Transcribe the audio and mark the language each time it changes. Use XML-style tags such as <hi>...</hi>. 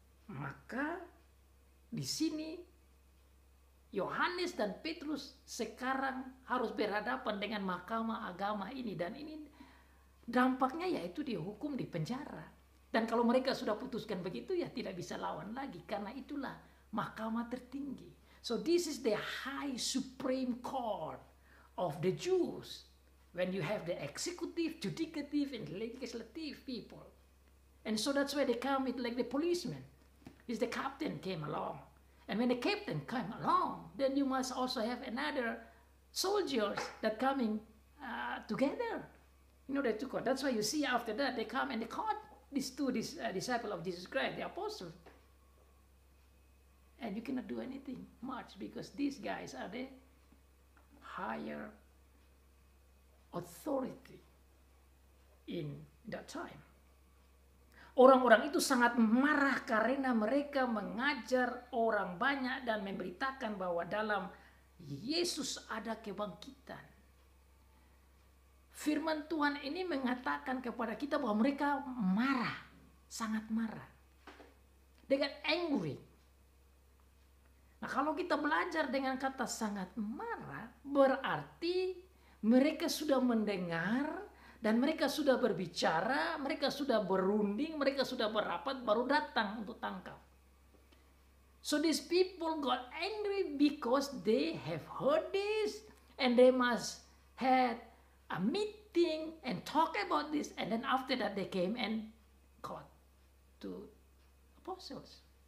<id>Maka di sini Yohanes dan Petrus sekarang harus berhadapan dengan mahkamah agama ini, dan ini dampaknya yaitu dihukum di penjara. Dan kalau mereka sudah putuskan begitu ya tidak bisa lawan lagi, karena itulah mahkamah tertinggi.</id> <en>So this is the high supreme court of the Jews. When you have the executive, judicative, and legislative people. And so that's why they come with like the policeman. Is the captain came along. And when the captain came along, then you must also have another soldiers that coming together in order to court. That's why you see after that they come and they caught these two disciples of Jesus Christ, the apostles. And you cannot do anything much because these guys are the higher authority in that time.</en> <id>Orang-orang itu sangat marah karena mereka mengajar orang banyak dan memberitakan bahwa dalam Yesus ada kebangkitan. Firman Tuhan ini mengatakan kepada kita bahwa mereka marah, sangat marah.</id> <en>They got angry.</en> <id>Nah, kalau kita belajar dengan kata sangat marah, berarti mereka sudah mendengar dan mereka sudah berbicara, mereka sudah berunding, mereka sudah berapat, baru datang untuk tangkap.</id> <en>So these people got angry because they have heard this and they must had a meeting and talk about this, and then after that they came and caught to apostles.</en>